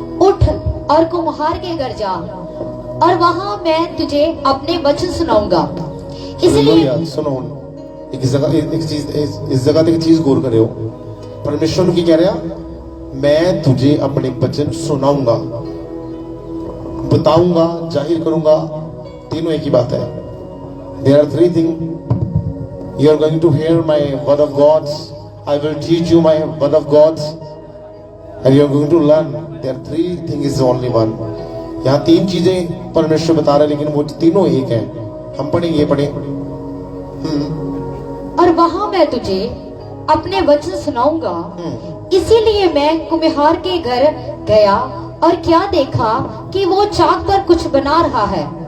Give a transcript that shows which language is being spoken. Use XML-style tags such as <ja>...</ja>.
<hi>उठ और कुम्हार के घर जा और वहां मैं तुझे अपने वचन सुनाऊंगा। इसलिए सुनो इस जगह एक चीज गौर करे हो। परमेश्वर की कह रहा मैं तुझे अपने वचन सुनाऊंगा बताऊंगा जाहिर करूंगा। तीनों एक ही बात है।</hi> <en>There are 3 things. You are going to hear my word of God. I will teach you my word of God. And you are going to learn. There are 3 things is only one.</en> <hi>यहाँ 3 चीजें परमेश्वर बता रहे लेकिन वो तीनों एक है। हम पढ़ेंगे पढ़े। और वहां मैं तुझे अपने वचन सुनाऊंगा। इसीलिए मैं कुम्हार के घर गया और क्या देखा कि वो चाक पर कुछ बना रहा है।</hi>